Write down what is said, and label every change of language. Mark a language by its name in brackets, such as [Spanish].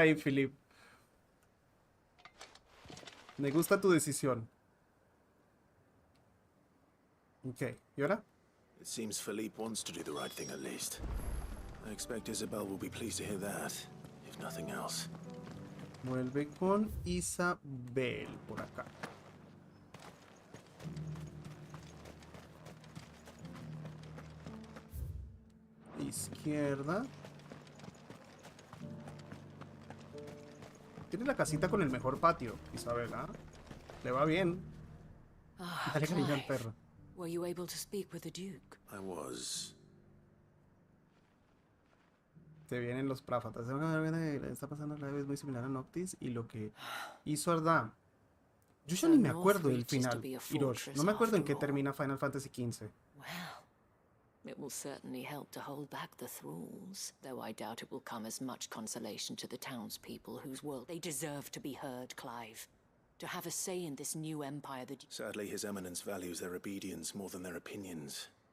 [Spanish] ahí, Philippe. Me gusta tu decisión. Ok, ¿y ahora? [English] It seems Philippe wants to do the right thing at least. I expect Isabel will be pleased to hear that, if nothing else. [Spanish] Vuelve con Isabel por acá. Izquierda. Tiene la casita con el mejor patio, Isabel, ¿ah? Le va bien. Dale cariño al perro. [English] Were you able to speak with the Duke? I was. [Spanish] Te vienen los Prafatas. Está pasando la vez muy similar a Noctis y lo que hizo Ardam. Yo ya ni me acuerdo del final, Hirosh. No me acuerdo en qué termina Final Fantasy XV. [English] Well, it will certainly help to hold back the thralls, though I doubt it will come as much consolation to the townspeople whose world they deserve to be heard, Clive. To have a say in this new empire that... Sadly, His Eminence values their obedience more than their opinions.